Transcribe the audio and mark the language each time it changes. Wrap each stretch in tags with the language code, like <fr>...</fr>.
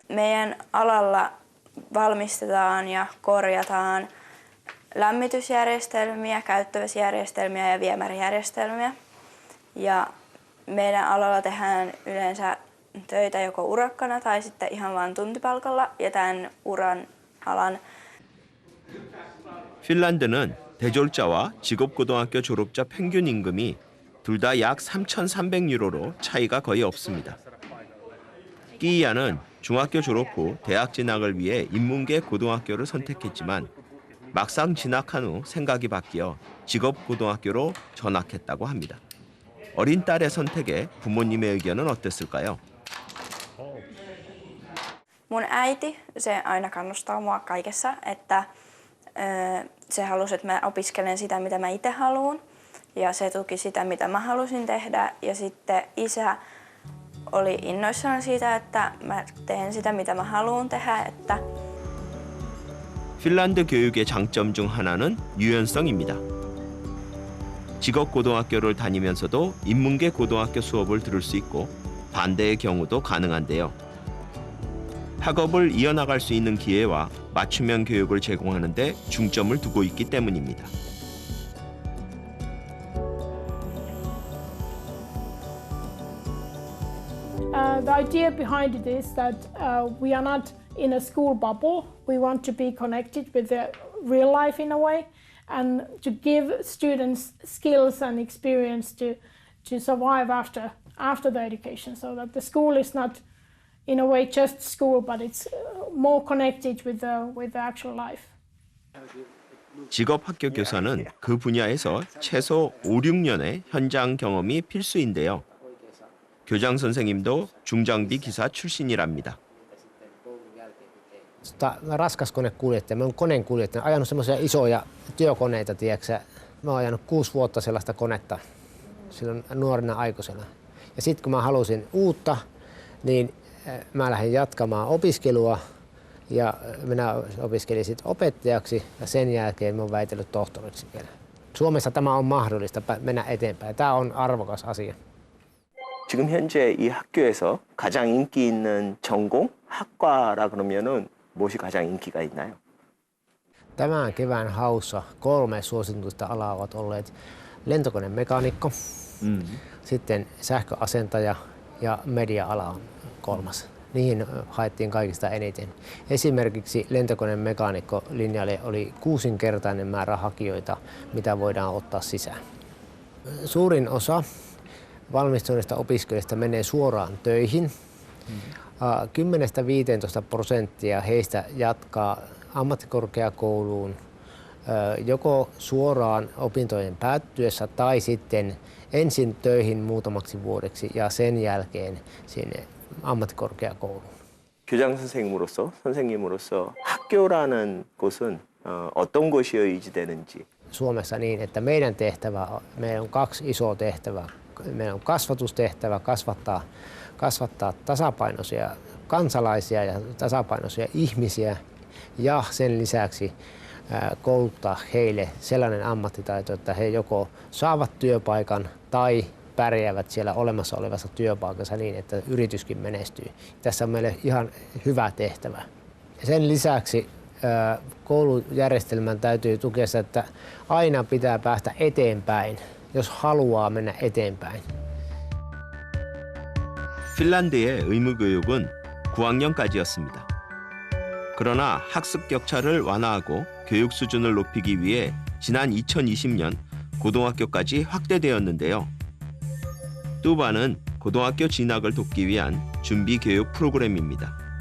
<fi>Meidän alalla valmistetaan ja korjataan lämmitysjärjestelmiä, käyttövesijärjestelmiä ja viemärijärjestelmiä. Ja meidän alalla tehdään yleensä töitä joko urakkana tai sitten ihan vain tuntipalkalla ja tämän alan.</fi> <ko>핀란드는 대졸자와 직업고등학교 졸업자 평균 임금이 둘 다 약 3,300유로로 차이가 거의 없습니다. 끼이아는 중학교 졸업 후 대학 진학을 위해 인문계 고등학교를 선택했지만 막상 진학한 후 생각이 바뀌어 직업고등학교로 전학했다고 합니다. 어린 딸의 선택에 부모님의 의견은 어땠을까요?</ko> <fi>Mun äiti, se aina kannustaa mua kaikessa, että se halusi, että mä opiskelen sitä, mitä mä itse haluan. Ja se tuki sitä, mitä mä halusin tehdä. Ja sitten isä oli innoissaan siitä, että mä teen sitä, mitä mä haluan tehdä. Että</fi> <ko>핀란드 교육의 장점 중 하나는 유연성입니다. 직업고등학교를 다니면서도 인문계 고등학교 수업을 들을 수 있고 반대의 경우도 가능한데요. 학업을 이어나갈 수 있는 기회와 맞춤형 교육을 제공하는 데 중점을 두고 있기 때문입니다.</ko> <en>The idea behind it is that we are not in a school bubble. We want to be connected with the real life in a way and to give students skills and experience to survive after the education, so that the school is not in a way just school, but it's more connected with the actual life.</en> <ko>직업학교 교사는 그 분야에서 최소 5, 6년의 현장 경험이 필수인데요. 교장 선생님도 중장비 기사 출신이랍니다.</ko> <fi>Raskaskonekuljettaja, mä oon koneenkuljettaja, ajanut semmoisia isoja työkoneita, tiedätkö? Mä oon ajanut 6 vuotta sellaista konetta silloin nuorena aikuisena. Ja sitten kun mä halusin uutta, niin mä lähdin jatkamaan opiskelua ja minä opiskelin sitten opettajaksi ja sen jälkeen mä oon väitellyt tohtoriksi vielä. Suomessa tämä on mahdollista mennä eteenpäin. Tämä on arvokas asia.</fi> <ko>지금 현재 이 학교에서 가장 인기 있는 전공, 학과라 그러면은 무엇이 가장 인기가 있나요?</ko> <fi>Tämän kevään haussa 3 suosituista alaa ovat olleet lentokonemekaanikko, sitten sähköasentaja ja media-ala on 3. Niihin haettiin kaikista eniten. Esimerkiksi lentokonemekaanikko linjalle oli 6-kertainen määrä hakijoita, mitä voidaan ottaa sisään. Suurin osa valmistuneista opiskelijoista menee suoraan töihin. 10–15% heistä jatkaa ammattikorkeakouluun joko suoraan opintojen päättyessä tai sitten ensin töihin muutamaksi vuodeksi ja sen jälkeen sinne ammattikorkeakouluun.</fi> <ko>교장 선생님으로서 학교라는 곳은 어떤 곳이 의지되는지.</ko> <fi>Suomessa niin, että meidän on 2 isoa tehtävää. Meidän on kasvatustehtävä kasvattaa tasapainoisia kansalaisia ja tasapainoisia ihmisiä ja sen lisäksi kouluttaa heille sellainen ammattitaito, että he joko saavat työpaikan tai pärjäävät siellä olemassa olevassa työpaikassa niin, että yrityskin menestyy. Tässä on meille ihan hyvä tehtävä. Sen lisäksi koulujärjestelmän täytyy tukea sitä, että aina pitää päästä eteenpäin, jos haluaa mennä eteenpäin.</fi> <ko>핀란드의 의무교육은 9학년까지였습니다. 그러나 학습 격차를 완화하고 교육 수준을 높이기 위해 지난 2020년 고등학교까지 확대되었는데요. 뚜바는 고등학교 진학을 돕기 위한 준비 교육 프로그램입니다.</ko>